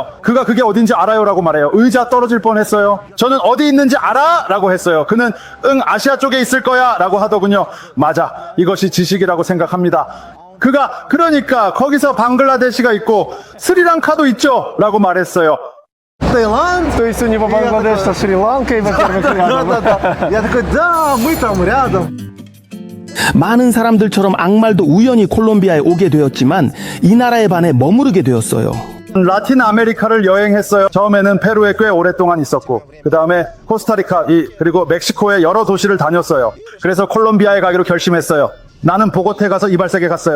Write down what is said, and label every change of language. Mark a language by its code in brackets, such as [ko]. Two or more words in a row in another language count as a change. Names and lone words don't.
[ko] 그게 어딘지 알아요라고 말해요. 의자 떨어질 뻔했어요. 저는 어디 있는지 알아? 라고 했어요. 그는 응, 아시아 쪽에 있을 거야 라고 하더군요. 맞아, 이것이 지식이라고 생각합니다. 그러니까 거기서 방글라데시가 있고 스리랑카도 있죠 라고 말했어요. [ru] Таиланд. То есть у него Бангладеш со Шри-Ланкой, во-первых, рядом. Да-да-да. Я такой, да, мы там рядом. [ko] 많은 사람들처럼 악말도 우연히 콜롬비아에 오게 되었지만 이 나라에 반해 머무르게 되었어요. 라틴 아메리카를 여행했어요. 처음에는 페루에 꽤 오랫동안 있었고 그 다음에 코스타리카 그리고 멕시코의 여러 도시를 다녔어요. 그래서 콜롬비아에 가기로 결심했어요. 나는 보고테 가서 이발사에 갔어요.